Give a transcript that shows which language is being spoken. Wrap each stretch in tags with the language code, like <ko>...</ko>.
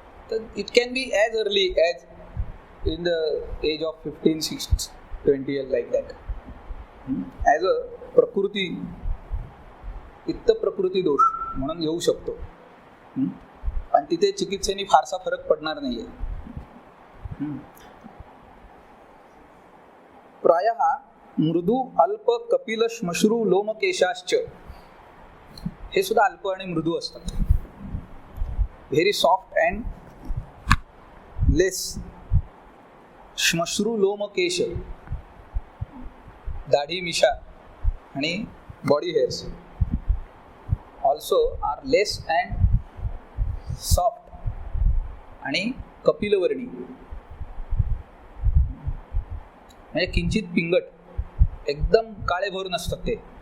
<en>तर it can be as early as in the age of 15, 16, 20 years like that.</en> <mr>As a प्रकृती, पित्त प्रकृती दोष म्हणून येऊ शकतो. आणि तिथे चिकित्सेने फारसा फरक पडणार नाहीये.</mr> <sa>प्रायः मृदू अल्प कपिल श्मश्रू लोमकेशाश्च.</sa> <mr>हे सुद्धा अल्प आणि मृदू असतात.</mr> <en>Very soft and less.</en> <mr>श्मश्रू लोमकेश, दाढी मिशा आणि body hairs</mr> <en>also are less and soft</en> <mr>आणि कपिलवर्णी, म्हणजे किंचित पिंगट, एकदम काळे भर नसतात ते.</mr>